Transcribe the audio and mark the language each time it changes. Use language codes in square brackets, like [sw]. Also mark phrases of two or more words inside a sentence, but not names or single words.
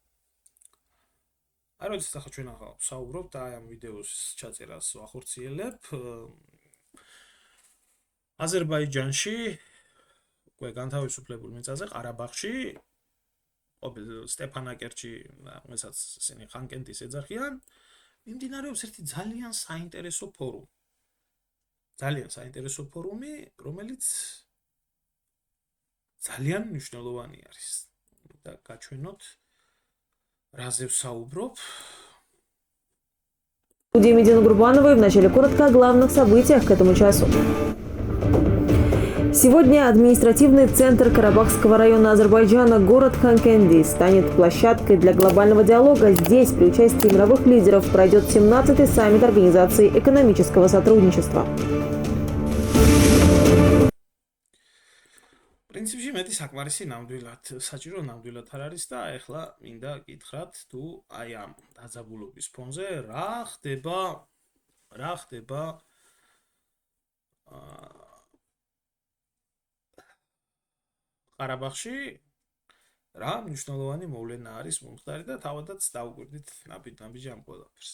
[ka] აი როდესაც ახლა ჩვენ ახლა ვსაუბრობთ და აი ამ ვიდეოს ჩაწერას ვახორციელებ, აზერბაიჯანში, უკვე განთავისუფლებულ მიწაზე, ყარაბაღში, ყოფილ სტეფანაკერტში, რომელსაც ისინი ხანკენტის ეძახიან, მიმდინარეობს ერთი ძალიან საინტერესო ფორუმი. ძალიან საინტერესო ფორუმი, რომელიც ძალიან მნიშვნელოვანი არის. და გაჩვენოთ, რაზე ვსაუბრობ. [ru] Студия Медина Гурбановой в начале коротко о главных событиях к этому часу. Сегодня административный центр Карабахского района Азербайджана, город Ханкенди, станет площадкой для глобального диалога. Здесь при участии мировых лидеров пройдет 17-й саммит Организации экономического сотрудничества. [ka] პრინციპში მეტი საკმარისი ნამდვილად საჭირო ნამდვილად არ არის და ეხლა მინდა გითხრათ თუ აი ამ დაძაბულობის ფონზე რა ხდება ყარაბაღში, რა მნიშვნელოვანი მოვლენა არის მომხდარი და თავადაც დავუკვირდით ნაბიჯ ამ ყველაფერს.